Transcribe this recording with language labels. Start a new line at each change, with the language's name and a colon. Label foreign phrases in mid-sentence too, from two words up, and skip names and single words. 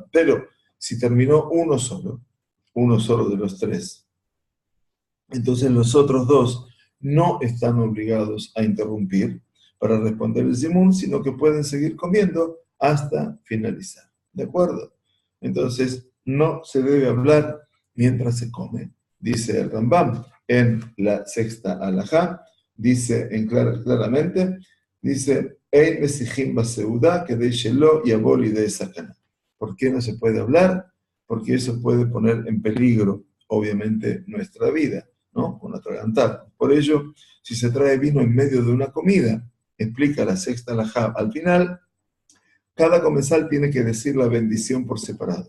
Spanish: Pero si terminó uno solo de los 3, entonces los otros 2 no están obligados a interrumpir para responder el zimun, sino que pueden seguir comiendo hasta finalizar. ¿De acuerdo? Entonces, no se debe hablar mientras se come. Dice el Rambam en la sexta halajá, dice claramente, dice,
Hebrew: אין משיחין בסעודה כדי שלא יבוא לידי סכנה.
Spanish: ¿Por qué no se puede hablar? Porque eso puede poner en peligro, obviamente, nuestra vida, ¿no? Con atragantar. Por ello, si se trae vino en medio de una comida, explica la sexta halajá, al final, cada comensal tiene que decir la bendición por separado.